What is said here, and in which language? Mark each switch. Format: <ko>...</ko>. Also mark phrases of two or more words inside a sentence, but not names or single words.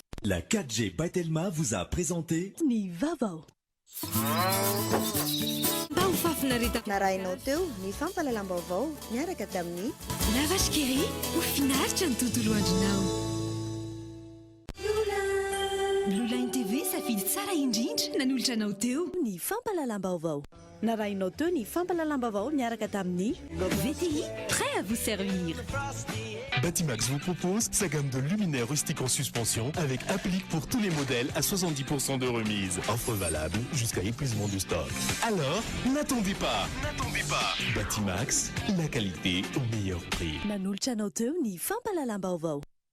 <fr>La 4G by Telma vous a présenté</fr> <mg>Ny vaovao. Mba ho fafinareta narahinao teo ny fampalalam-baovao miaraka tamin'ny lavashkiri ho finaritra ny tontolo andronao. Blue Line TV safidy tsara indrindra nanolotra anao teo ny fampalalam-baovao. Narahinao teo ny fampalalam-baovao miaraka tamin'ny VTI,</mg> <fr>prêt à vous servir. Batimax vous propose sa gamme de luminaires rustiques en suspension avec applique pour tous les modèles à 70% de remise. Offre valable jusqu'à épuisement du stock. Alors, n'attendez pas. Batimax, la qualité au meilleur prix.</fr> <mg>nanolotra anao teo ny fampalalam-baovao.</mg>